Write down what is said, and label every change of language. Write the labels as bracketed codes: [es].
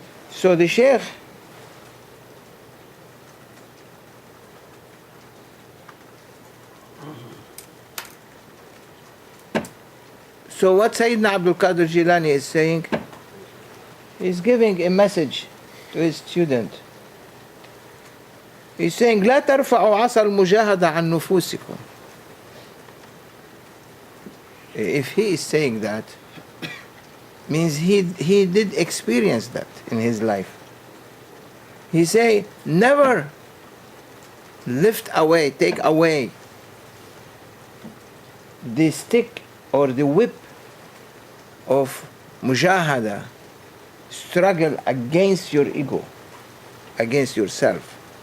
[en] So the Sheikh So what Sayyidina Abdul Qadir Jilani is saying, he's giving a message to his student. He's saying, [ar] لا ترفعوا عصا المجاهدة عن نفوسكم. [en] If he is saying that, means he did experience that in his life. He say, never lift away, take away the stick or the whip of mujahada, struggle against your ego, against yourself.